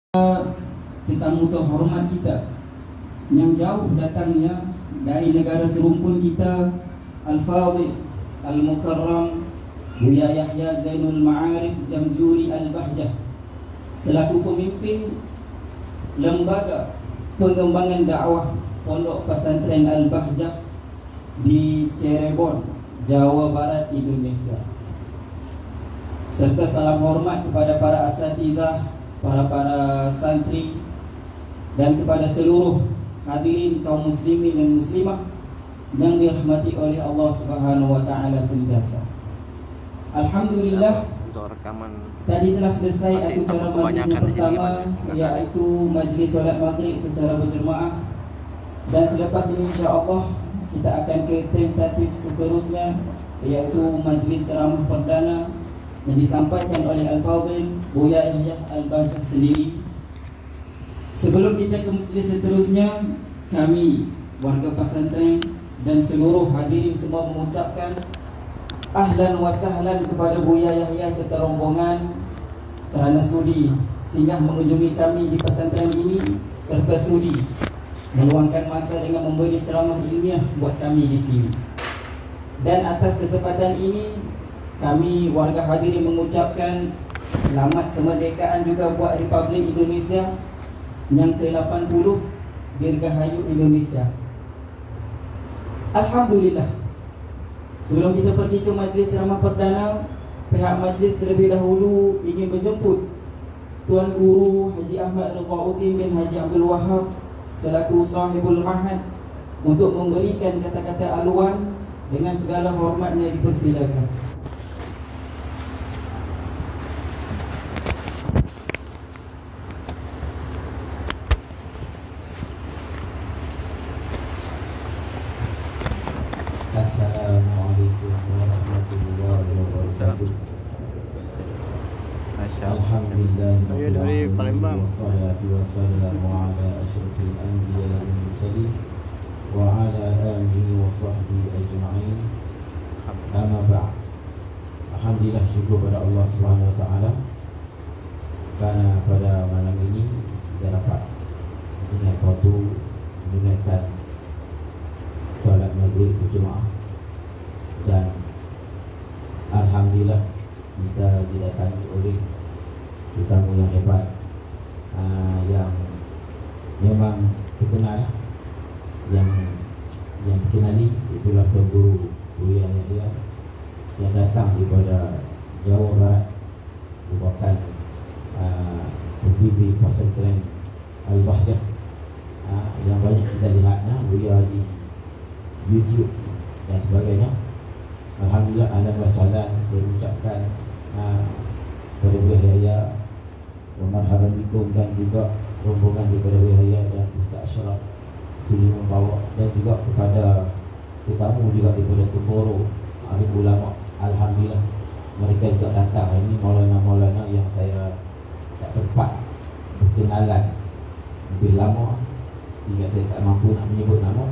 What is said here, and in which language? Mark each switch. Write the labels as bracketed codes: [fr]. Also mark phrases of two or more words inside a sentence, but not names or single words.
[ms] tetamu terhormat kita yang jauh datangnya dari negara serumpun kita, Al-Fadhil Al-Mukarram Buya Yahya Zainul Ma'arif Jamzuri Al-Bahjah, selaku pemimpin Lembaga Pengembangan Dakwah Pondok Pesantren Al-Bahjah di Cirebon, Jawa Barat, Indonesia. Serta salam hormat kepada para asatizah, para santri, dan kepada seluruh hadirin kaum muslimin dan muslimah yang dirahmati oleh Allah [ar] سبحانه وتعالى [ms] senantiasa. Alhamdulillah, tadi telah selesai acara majlis yang pertama, yaitu majlis solat maghrib secara berjemaah, dan selepas ini insya-Allah kita akan ke tentatif seterusnya, yaitu majlis ceramah perdana yang disampaikan oleh Al-Fadhil Buya Yahya Al-Bahjah sendiri. Sebelum kita ke majlis seterusnya, kami warga pesantren dan seluruh hadirin semua mengucapkan [ar] أهلا وسهلا [ms] kepada Buya Yahya serta rombongan kerana sudi singgah mengunjungi kami di pesantren ini, serta sudi meluangkan masa dengan memberi ceramah ilmiah buat kami di sini. Dan atas kesempatan ini, kami warga hadirin mengucapkan selamat kemerdekaan juga buat Republik Indonesia yang ke-80, Dirgahayu Indonesia. Alhamdulillah. Sebelum kita pergi ke majlis ceramah perdana, pihak majlis terlebih dahulu ingin menjemput Tuan Guru Haji Ahmad Ridhauddin bin Haji Abdul Wahab selaku sahibul mahad untuk memberikan kata-kata aluan. Dengan segala hormatnya dipersilakan. [ar] السلام عليكم ورحمة الله وبركاته. [ms] Alhamdulillah. Saya dari Palembang. [ar] والصلاة والسلام على أشرف الأنبياء والمرسلين وعلى آله وصحبه أجمعين. أما بعد. الحمد لله, [ms] syukur pada Allah [ar] سبحانه وتعالى [ms] kerana pada malam ini kita dapat dengan waktu menunaikan solat maghrib berjemaah, dan alhamdulillah kita didatangi oleh tetamu yang hebat, yang memang terkenal, yang dikenali, itulah Tuan Guru Buya Yahya yang datang daripada Jawa Barat, merupakan pembimbing pesantren Al-Bahjah yang banyak kita lihat Buya di YouTube dan sebagainya. Alhamdulillah, [ar] أهلا وسهلا [ms] saya ucapkan kepada Buya Yahya, [ar] مرحبا بكم, [ms] dan juga rombongan daripada Buya Yahya dan Ustaz Ashraf Tuli membawa, dan juga kepada tetamu juga daripada Temboro, alim ulama. Alhamdulillah, mereka juga datang. Ini maulana-maulana yang saya tak sempat berkenalan lebih lama, hingga saya tak mampu nak menyebut nama.